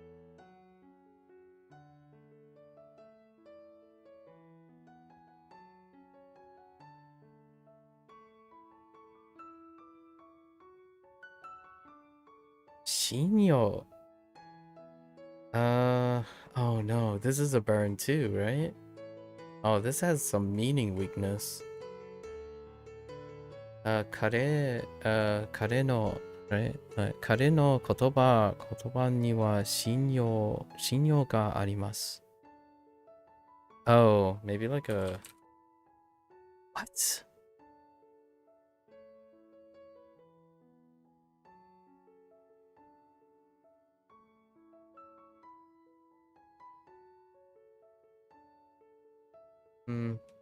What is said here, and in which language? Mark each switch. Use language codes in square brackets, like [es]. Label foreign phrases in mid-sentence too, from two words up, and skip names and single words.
[en] Shinyo. Oh no, this is a burn too, right? Oh, this has some meaning weakness. [ja] 彼の, [en] right? [ja] 彼の言葉には信用があります. [en] Oh, maybe like a... What? Hmm.